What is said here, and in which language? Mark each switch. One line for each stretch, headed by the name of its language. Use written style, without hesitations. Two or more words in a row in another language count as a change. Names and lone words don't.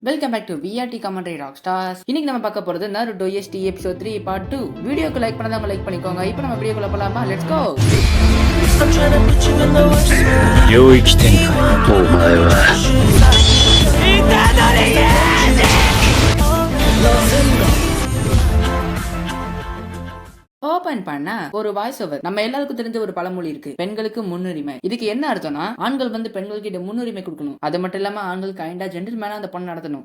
English: Welcome back to VRT commentary rock stars.
Tamil: இன்னைக்கு நம்ம பார்க்க போறது
English: Naruto SD episode 3 part 2.
Tamil: வீடியோக்கு லைக் பண்ணாதவங்க லைக் பண்ணிக்கோங்க. இப்போ நம்ம வீடியோக்குள்ள போலாமா?
English: let's go.
Japanese: 領域展開お前は
Tamil: ஓபன் பண்ண ஒரு
English: voice over.
Tamil: நம்ம எல்லாருக்கும் தெரிஞ்ச ஒரு பழமொழி இருக்கு, பெண்களுக்கு முன்னுரிமை. இதுக்கு என்ன அர்த்தம்னா, ஆண்கள் வந்து பெண்களுக்கு முன்னுரிமை கொடுக்கணும், அது மட்டும் இல்லாம ஆண்கள்
English: kinda gentleman
Tamil: அந்த பொண்ணு நடத்தணும்.